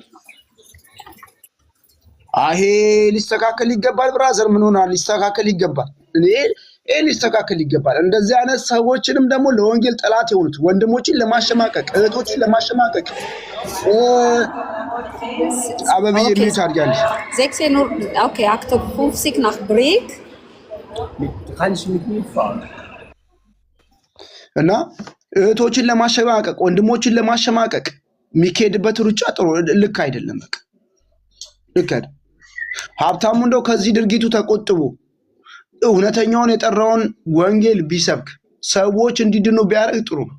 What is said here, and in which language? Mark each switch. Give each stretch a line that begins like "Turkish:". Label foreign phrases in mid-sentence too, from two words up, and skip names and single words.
Amharic: አሄ ሊስተካከል ይገባል ብራዘር ምን ሆናል ሊስተካከል ይገባል እኔ ሊስተካከል ይገባል እንደዚህ አይነት ሰዎችንም ደግሞ ለወንጌል ጠላት የሆኑት ወንድሞችን ለማሸማቀቅ እህቶችን ለማሸማቀቅ አበብዬ ምን ታርጋለሽ
German: 6 Uhr okay 58 nach Break kann ich mit mir fahren
Amharic: እና እህቶችን ለማሸማቀቅ ወንድሞችን ለማሸማቀቅ ሚከድበት ሩጫ ጥሩ ልክ አይደለም በቃ ልክ አይደለም ሀብታሙ እንደው ከዚህ ድርጊቱ ተቆጥቦ እውነተኛውን የጠራውን ወንጌል ቢሰብክ ሰዎች እንዲድኑ ቢያደርግ ጥሩ